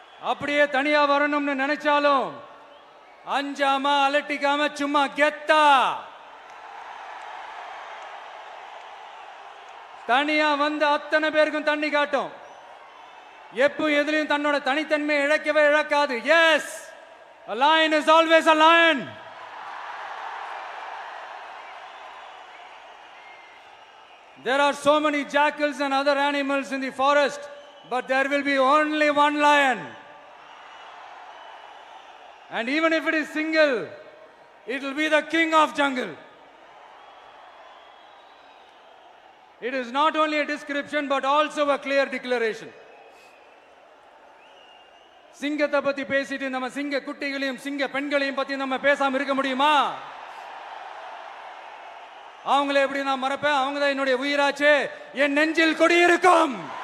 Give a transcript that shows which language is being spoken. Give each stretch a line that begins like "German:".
Tamil: அப்படியே தனியா வரணும்னு நினைச்சாலும் அஞ்சாம அலட்டிக்காம சும்மா கெத்தா தனியா வந்து அத்தனை பேருக்கும் தண்ணி காட்டும். எப்போ எதுலையும் தன்னோட தனித்தன்மையை இழக்கவே இழக்காது.
English: Yes, a lion is always a lion. There are so many jackals and other animals in the forest, but there will be only one lion. And even if it is single, it will be the king of jungle. It is not only a description but also a clear declaration.
Tamil: சிங்கத்தை பத்தி பேசிட்டு நம்ம சிங்க குட்டிகளையும் சிங்க பெண்களையும் பத்தி நம்ம பேசாம இருக்க முடியுமா? அவங்கள எப்படி நான் மறப்பேன்? அவங்க தான் என்னுடைய உயிராச்சே, என் நெஞ்சில் குடியிருக்கும்.